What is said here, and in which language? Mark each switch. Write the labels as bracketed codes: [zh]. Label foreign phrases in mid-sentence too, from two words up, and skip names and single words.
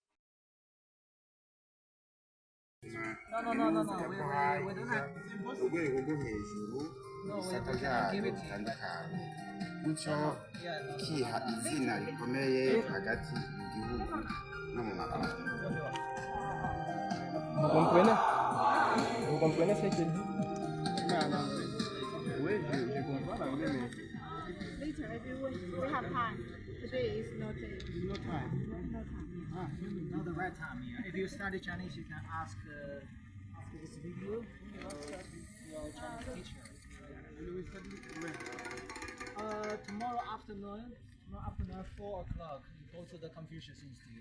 [rw] urwego rwo hejuru ibisata byarwo bitandukanye, bityo ikiha izina rikomeye hagati mu gihugu no mu mabanki. [fr] Vous comprenez ce qu'il dit? Oui, je comprends l'anglais, mais [en] Later, we have time. Today is not a, no time. no time. Not the right time. Yeah. If you study Chinese, you can ask this video your Chinese teacher. Tomorrow afternoon, 4 o'clock, go to the Confucius Institute.